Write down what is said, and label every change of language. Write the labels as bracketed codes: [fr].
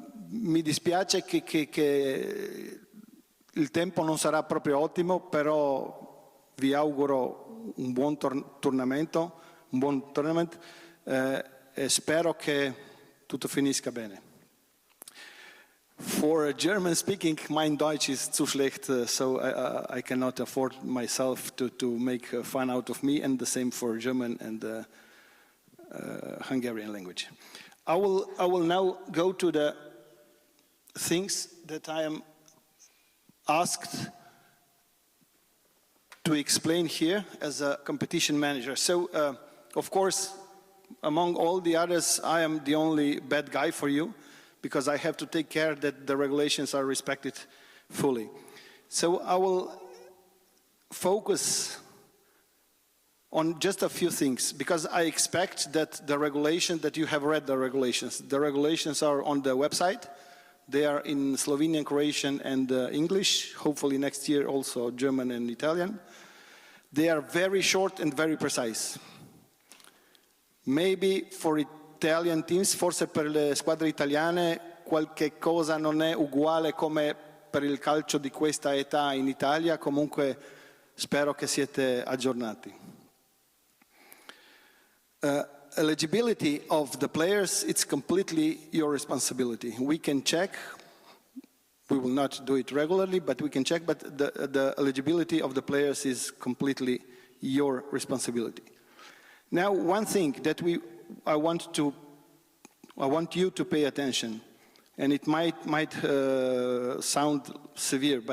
[it] Mi dispiace che il tempo non sarà proprio ottimo, però vi auguro un buon tournament e spero che tutto finisca bene. [en] For German speaking, [de] mein Deutsch is zu schlecht, [en] so I cannot afford myself to make fun out of me, and the same for German and Hungarian language. I will now go to the things that I am asked to explain here as a competition manager. So, of course, among all the others, I am the only bad guy for you, because I have to take care that the regulations are respected fully. So I will focus on just a few things, because I expect that that you have read the regulations. The regulations are on the website. They are in Slovenian, Croatian, and English. Hopefully next year also German and Italian. They are very short and very precise. Maybe for Italian teams, [it] forse per le squadre italiane qualche cosa non è uguale come per il calcio di questa età in Italia, comunque spero che siete aggiornati. [en] Eligibility of the players, it's completely your responsibility. We can check, we will not do it regularly, but we can check, but the eligibility of the players is completely your responsibility. Now, one thing that I want you to pay attention, and it might sound severe, but